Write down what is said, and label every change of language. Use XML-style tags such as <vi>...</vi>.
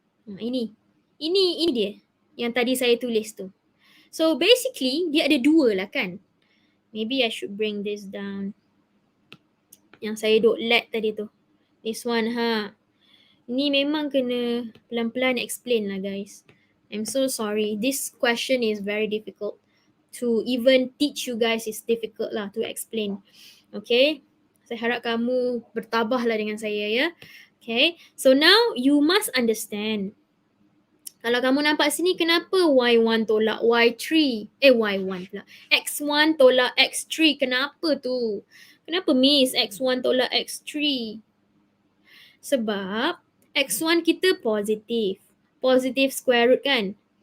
<ms>Ini dia yang tadi saya tulis tu.</ms> <en>So basically</en> <ms>dia ada dua lah kan.</ms> <en>Maybe I should bring this down.</en> <ms>Yang saya duk let tadi tu.</ms> <en>This one</en> <ms>Ni memang kena pelan-pelan</ms> <en>explain lah guys. I'm so sorry. This question is very difficult. To even teach you guys is difficult lah to explain. Okay.</en> <ms>Saya harap kamu bertabahlah dengan saya ya. Okay.</ms> <en>So now you must understand.</en> <ms>Kalau kamu nampak sini, kenapa Y1 tolak Y3? Y1 pula. X1 tolak X3. Kenapa tu? Kenapa Miss X1 tolak X3? Sebab X1 kita positif. Positif square root kan?</ms>